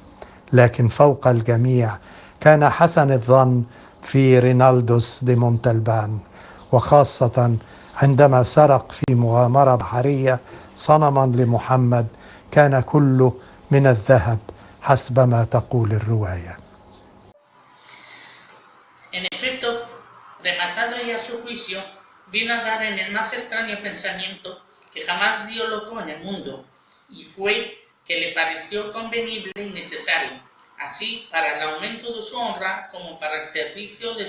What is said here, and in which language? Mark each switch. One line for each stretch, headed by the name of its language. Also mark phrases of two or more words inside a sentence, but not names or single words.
Arabic: لكن فوق الجميع كان حسن الظن في رينالدوس دي مونتلبان، وخاصة عندما سرق في مغامرة بحرية صنما لمحمد كان كله من الذهب حسب ما تقول الرواية.
Spanish: En efecto, rematado ya su juicio, vino a dar en el más extraño pensamiento que jamás dio loco en el mundo, y fue que le pareció convenible y necesario, así para el aumento de su honra como para el servicio de